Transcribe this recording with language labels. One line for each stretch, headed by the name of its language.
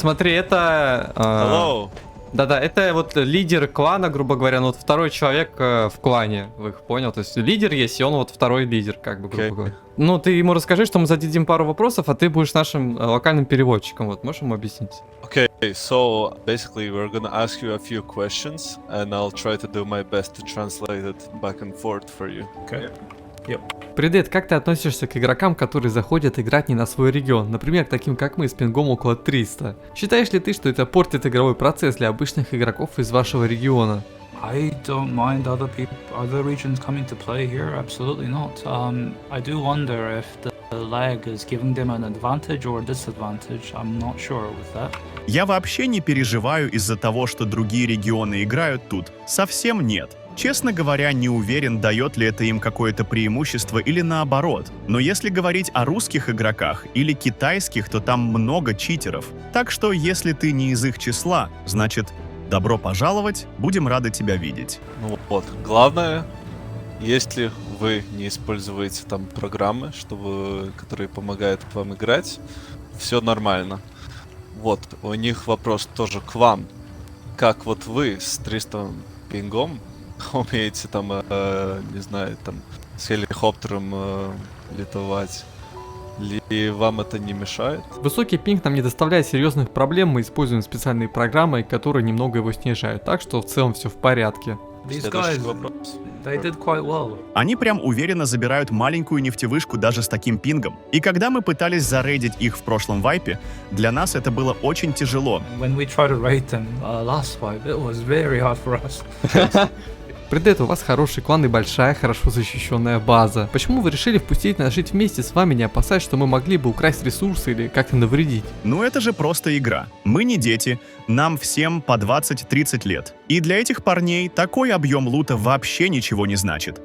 Russian: смотри, это...
English: Hello.
Russian: Да-да, это вот лидер клана, грубо говоря, ну вот второй человек в клане, вы их понял? То есть лидер есть, и он вот второй лидер, как бы, грубо говоря. Ну, ты ему расскажи, что мы зададим пару вопросов, а ты будешь нашим локальным переводчиком, вот, можешь ему объяснить?
English: Okay, so basically we're gonna ask you a few questions, and I'll try to do my best to translate it back and forth for you. Okay. Yep.
Russian: Привет, как ты относишься к игрокам, которые заходят играть не на свой регион, например, таким как мы с пингом около 300? Считаешь ли ты, что это портит игровой процесс для обычных игроков из вашего региона?
English: I don't mind other regions coming to play here. Absolutely not. I do wonder if the lag is giving them an advantage or disadvantage. I'm not sure with that.
Russian: Я вообще не переживаю из-за того, что другие регионы играют тут. Совсем нет. Честно говоря, не уверен, дает ли это им какое-то преимущество или наоборот. Но если говорить о русских игроках или китайских, то там много читеров. Так что, если ты не из их числа, значит, добро пожаловать, будем рады тебя видеть. Ну вот, главное, если вы не используете там программы, которые помогают вам играть, все нормально. Вот, у них вопрос тоже к вам. Как вот вы с 300 пингом умеете там, не знаю, там с хеликоптером летовать? Или вам это не мешает? Высокий пинг нам не доставляет серьезных проблем, мы используем специальные программы, которые немного его снижают, так что в целом все в порядке.
English: These guys, they did quite well.
Russian: Они прям уверенно забирают маленькую нефтевышку даже с таким пингом. И когда мы пытались зарейдить их в прошлом вайпе, для нас это было очень тяжело.
English: When we tried to raid them last wipe, it was very hard for us.
Russian: Предет, у вас хороший клан и большая, хорошо защищенная база. Почему вы решили впустить нас жить вместе с вами, не опасаясь, что мы могли бы украсть ресурсы или как-то навредить? Ну это же просто игра. Мы не дети, нам всем по 20-30 лет. И для этих парней такой объем лута вообще ничего не значит.